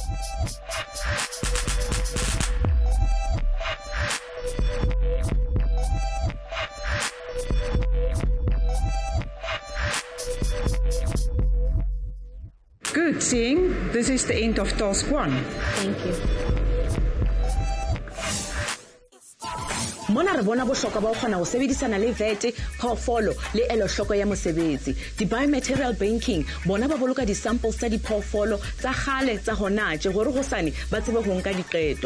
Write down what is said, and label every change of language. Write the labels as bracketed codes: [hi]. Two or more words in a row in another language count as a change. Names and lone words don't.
[en] Good, Seeng. This is the end of task 1. Thank you. [st] Mona re bona bohlokwa ba ho kgona ho sebedisana le vete, phoofolo le elohloko ya mosebetsi. Di-biomaterial banking bona ba boloka di-samples tsa diphoofolo tsa kgale tsa hona tje hore hosane ba tsebe ho nka diqeto.